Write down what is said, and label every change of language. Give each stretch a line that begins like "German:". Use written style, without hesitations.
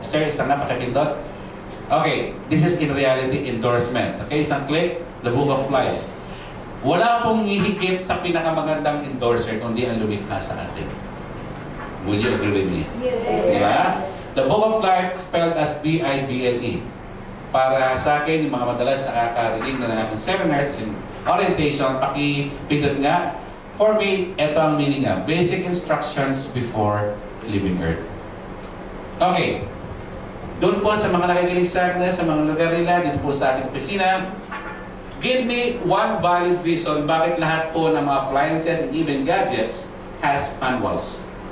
Filipino: Sir, isang napakapindot. Okay.
English: This is in reality endorsement.
Filipino: Okay? Isang click. The Book of Life. Wala pong hihigit sa pinakamagandang endorser kundi ang lumikha sa atin.
English: Will you agree with me? Yes.
Filipino: Diba?
English: The Book of Life spelled as B-I-B-L-E.
Filipino: Para sa akin, yung mga madalas nakakarinig na ng aking seminars in orientation, pakipindot nga.
English: For me,
Filipino: ito ang meaning nga.
English: Basic instructions before leaving Earth. Okay.
Filipino: Doon po sa mga nakikinig sa akin, sa mga lugar nila, dito po sa ating opisina,
English: give me one valid reason
Filipino: bakit lahat po ng mga appliances
English: and even gadgets has manuals.